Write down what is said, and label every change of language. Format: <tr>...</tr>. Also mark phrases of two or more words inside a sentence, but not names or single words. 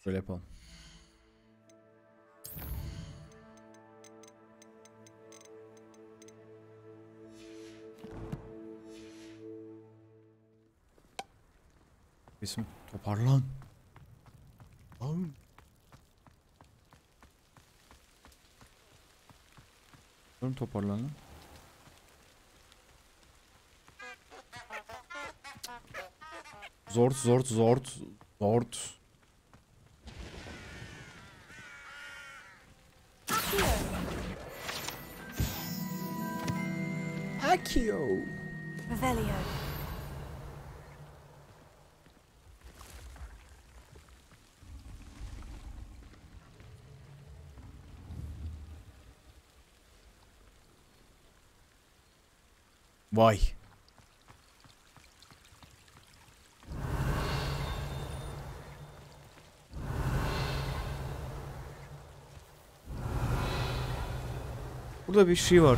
<tr>Böyle yapalım. İsim toparlan. Toparlan lan. Zort. Accio. Revelio. Vay. Burada bir şey var.</tr>